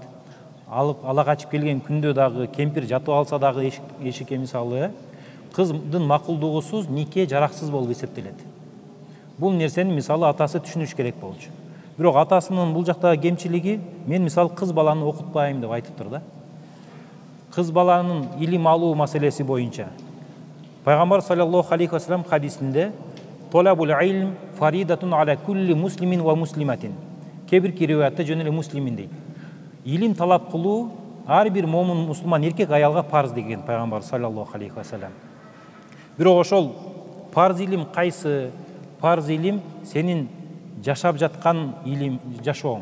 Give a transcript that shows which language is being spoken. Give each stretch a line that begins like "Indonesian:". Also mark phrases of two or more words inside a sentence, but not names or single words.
Kyrgyz: Ала качып келген күндө дагы кемпир жатып алса дагы эшикке мисалы, кыздын макулдугусуз нике жараксыз болуп эсептелет. Бул нерсени мисалы атасы түшүнүш керек болчу. Бирок атасынын бул жактагы кемчилиги, мен мисалы кыз баланы окутпайм деп айтыптыр да. кыз баланын илим алуу маселеси боюнча пайгамбар
Arabic: صلى الله عليه وسلم
Kyrgyz: хадисинде
Arabic: طلب العلم فريضة على كل مسلم ومسلمة,
Kyrgyz: кээ бир риwayatта жөн эле муслимин дейт. Илим талап кылуу ар бир момун мусулман эркек аялга парз деген пайгамбар
Arabic: صلى الله عليه وسلم.
Kyrgyz: Бирок ошол парз илим кайсы? Парз илим сенин жашап жаткан илим жашооң.